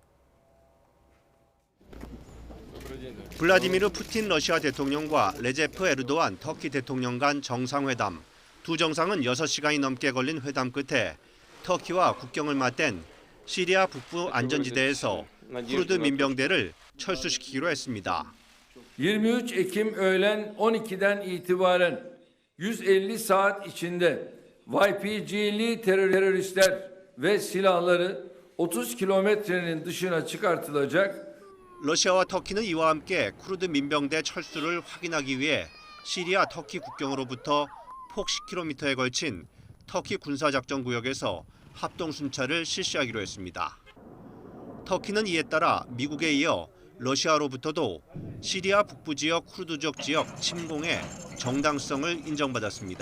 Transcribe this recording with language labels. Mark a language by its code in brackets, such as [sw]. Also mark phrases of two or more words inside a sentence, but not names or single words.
[ko] 블라디미르 푸틴 러시아 대통령과 레제프 에르도안 터키 대통령 간 정상회담. 두 정상은 6시간이 넘게 걸린 회담 끝에 터키와 국경을 맞댄 시리아 북부 안전지대에서 쿠르드 민병대를 철수시키기로 했습니다. [tr] 23 Ekim öğlen 12'den itibaren 150 saat içinde YPG'li teröristler ve silahları 30 kilometrenin dışına çıkartılacak. [ko] 러시아와 터키는 이와 함께 쿠르드 민병대 철수를 확인하기 위해 시리아 터키 국경으로부터 폭 10km에 걸친 터키 군사작전 구역에서 합동 순찰을 실시하기로 했습니다. 터키는 이에 따라 미국에 이어 러시아로부터도 시리아 북부 지역 쿠르드족 지역 침공의 정당성을 인정받았습니다.